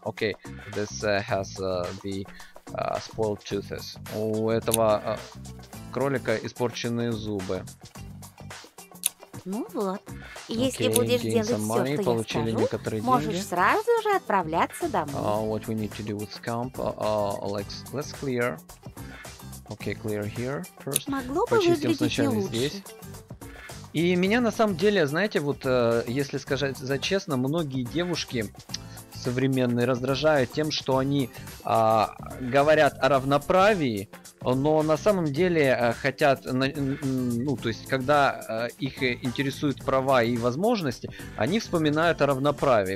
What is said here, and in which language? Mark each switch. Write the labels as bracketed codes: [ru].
[en] Okay, this has the spoiled teeth. [ru] У этого кролика испорченные зубы. Ну вот, если будешь делать все, что я скажу, можешь сразу же отправляться домой. [en] What we need to do with scamp, let's clear. Okay, clear here first. [ru] Могло бы выглядеть и лучше. Здесь. И меня на самом деле, знаете, вот если сказать за честно, многие девушки современные раздражают тем, что они говорят о равноправии, но на самом деле хотят, ну, то есть, когда их интересуют права и возможности, они вспоминают о равноправии.